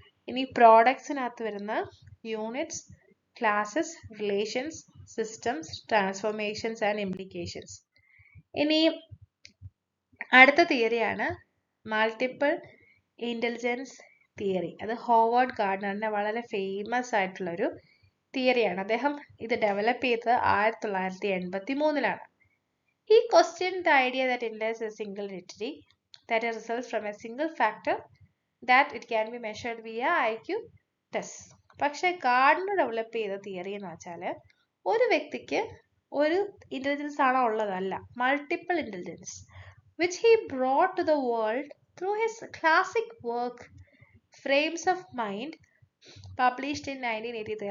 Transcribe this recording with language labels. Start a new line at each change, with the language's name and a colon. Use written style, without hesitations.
Malayalam: ഇനി പ്രോഡക്ട്സിനകത്ത് വരുന്ന units, classes, relations, systems, transformations and implications. ഇനി അടുത്ത തിയറിയാണ് മൾട്ടിപ്പിൾ ഇന്റലിജൻസ് തിയറി. അത് ഹോവാർഡ് ഗാർഡനറിന്റെ വളരെ ഫേമസ് ആയിട്ടുള്ള ഒരു തിയറിയാണ്. അദ്ദേഹം ഇത് ഡെവലപ്പ് ചെയ്തത് 1983-ലാണ്.
English: He questioned the idea that intelligence is single entity that results from a single factor that it can be measured via IQ tests.
Malayalam: പക്ഷെ ഗാർഡനർ ഡെവലപ്പ് ചെയ്ത theory എന്ന് വെച്ചാൽ ഒരു വ്യക്തിക്ക് ഒരു ഇന്റലിജൻസ് ആണോ ഉള്ളതല്ല,
English: Multiple intelligence which he brought to the world through his classic work frames of mind published in 1983.